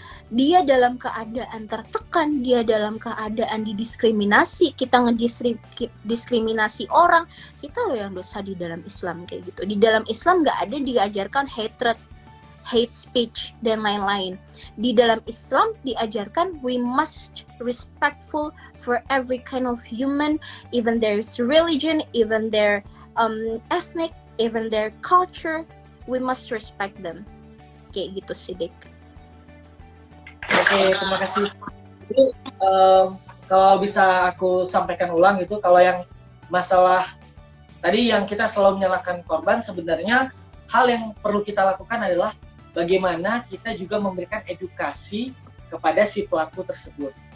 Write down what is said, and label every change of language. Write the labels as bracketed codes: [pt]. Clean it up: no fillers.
[id] dia dalam keadaan tertekan, dia dalam keadaan didiskriminasi, kita ngediskriminasi orang, kita loh yang dosa di dalam Islam kayak gitu. Di dalam Islam nggak ada diajarkan hatred, hate speech, dan lain-lain. Di dalam Islam diajarkan [en] we must respectful for every kind of human, even their religion, even their ethnic, even their culture, we must respect them. [id] Kayak gitu sih, Dik. Oke, terima kasih. Jadi, kalau bisa aku sampaikan ulang itu, kalau yang masalah tadi yang kita selalu menyalahkan korban, sebenarnya hal yang perlu kita lakukan adalah bagaimana kita juga memberikan edukasi kepada si pelaku tersebut.